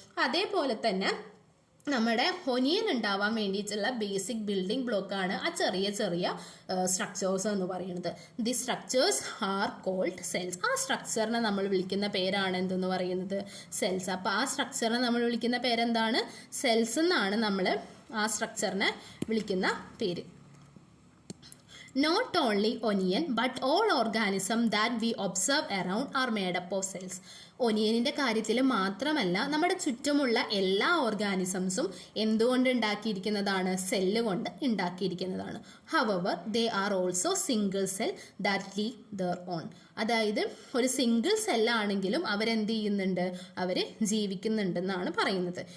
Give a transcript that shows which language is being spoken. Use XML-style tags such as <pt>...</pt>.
<ml>അതേപോലെ തന്നെ നമ്മുടെ ഒനിയൻ ഉണ്ടാവാൻ വേണ്ടിയിട്ടുള്ള ബേസിക് ബിൽഡിംഗ് ബ്ലോക്കാണ് ആ ചെറിയ ചെറിയ സ്ട്രക്ചേഴ്സ് എന്ന് പറയുന്നത്.</ml> <en>The structures are called cells.</en> <ml>ആ സ്ട്രക്ചറിനെ നമ്മൾ വിളിക്കുന്ന പേരാണ് എന്തെന്ന് പറയുന്നത്, സെൽസ്. അപ്പൊ ആ സ്ട്രക്ചറിനെ നമ്മൾ വിളിക്കുന്ന പേരെന്താണ്, സെൽസ് എന്നാണ് നമ്മൾ ആ സ്ട്രക്ചറിനെ വിളിക്കുന്ന പേര്.</ml> <en>Not only onion but all organisms that we observe around are made up of cells.</en> <ml>ഒനിയനിന്റെ കാര്യത്തിൽ മാത്രമല്ല നമ്മുടെ ചുറ്റുമുള്ള എല്ലാ ഓർഗാനിസംസും എന്തുകൊണ്ട് ഉണ്ടാക്കിയിരിക്കുന്നതാണ്, സെല്ല് കൊണ്ട് ഉണ്ടാക്കിയിരിക്കുന്നതാണ്.</ml> <en>However, they are also single cell that live their own.</en> <ml>അതായത് ഒരു സിംഗിൾ സെല്ലാണെങ്കിലും അവരെന്ത് ചെയ്യുന്നുണ്ട്, അവര് ജീവിക്കുന്നുണ്ടെന്നാണ് പറയുന്നത്.</ml>